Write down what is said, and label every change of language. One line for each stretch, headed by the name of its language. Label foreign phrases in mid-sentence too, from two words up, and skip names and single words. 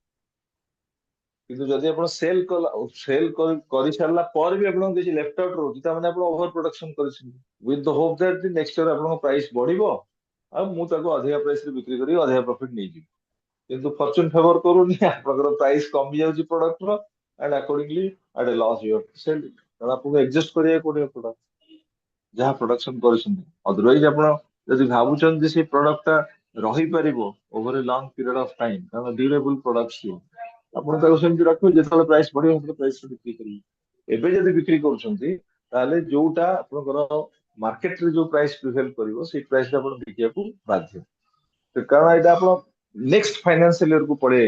Odia: କିନ୍ତୁ ଯଦି ଆପଣ ସେଲ୍ କରିସାରିଲା ପରେ ବି ଆପଣଙ୍କୁ କିଛି
English: left out
Odia: ରହୁଛି ତାମାନେ ଆପଣ
English: over production
Odia: କରିଛନ୍ତି
English: with the hope that next year
Odia: ଆପଣଙ୍କ ପ୍ରାଇସ୍ ବଢିବ ଆଉ ମୁଁ ତାକୁ ଅଧିକା ପ୍ରାଇସ୍ ରେ ବିକ୍ରି କରି ଅଧିକା ପ୍ରଫିଟ ନେଇଯିବି କିନ୍ତୁ
English: fortune favour
Odia: କରୁନି ଆପଣଙ୍କର ପ୍ରାଇସ୍ କମି ଯାଉଛି ପ୍ରଡକ୍ଟର
English: and accordingly at a loss you have to sell it
Odia: କାରଣ ଆପଣଙ୍କୁ adjust କରିବାକୁ ପଡିବ ପ୍ରଡକ୍ଟ ଯାହା ପ୍ରଡକ୍ସନ କରିଛନ୍ତି ଅଦରୱାଇଜ ଆପଣ ଯଦି ଭାବୁଛନ୍ତି ଯେ ସେଇ ପ୍ରଡକ୍ଟ ଟା ରହିପାରିବ
English: over a long period of time
Odia: କାରଣ
English: durable product
Odia: ସିଏ ଆପଣ ତାକୁ ସେମିତି ରଖିବେ ଯେତେବେଳେ ପ୍ରାଇସ୍ ବଢିବ ସେତେବେଳେ ପ୍ରାଇସ୍ ବିକ୍ରି କରିବେ ଏବେ ଯଦି ବିକ୍ରି କରୁଛନ୍ତି ତାହେଲେ ଯୋଉଟା ଆପଣଙ୍କର ମାର୍କେଟରେ ଯୋଉ
English: price prevail
Odia: କରିବ ସେଇ ପ୍ରାଇସ୍ ଆପଣ ବିକିବାକୁ ବାଧ୍ୟ କାରଣ ଏଇଟା ଆପଣ
English: next financial year
Odia: କୁ ପଳେଇ